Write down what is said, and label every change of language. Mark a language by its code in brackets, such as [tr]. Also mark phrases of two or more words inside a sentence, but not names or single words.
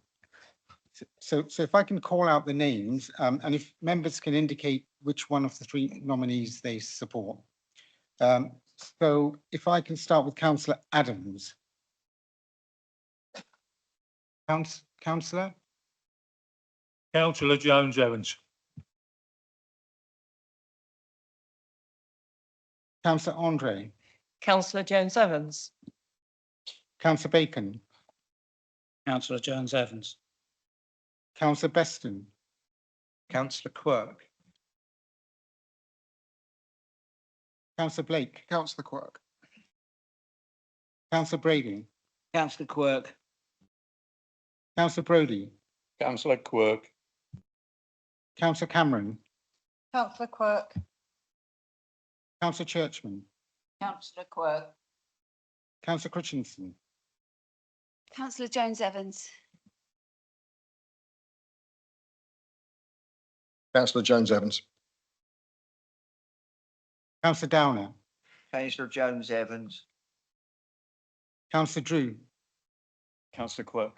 [en] So if I can call out the names, and if members can indicate which one of the 3 nominees they support. So if I can start with Councillor Adams. Councillor? Councillor Jones-Evans. Councillor Andre. Councillor Jones-Evans. Councillor Bacon. Councillor Jones-Evans. Councillor Beston. Councillor Quirk. Councillor Blake. Councillor Quirk. Councillor Brady. Councillor Quirk. Councillor Brodie. Councillor Quirk. Councillor Cameron. Councillor Quirk. Councillor Churchman. Councillor Quirk. Councillor Christensen. Councillor Jones-Evans. Councillor Jones-Evans. Councillor Downer. Councillor Jones-Evans. Councillor Drew. Councillor Quirk.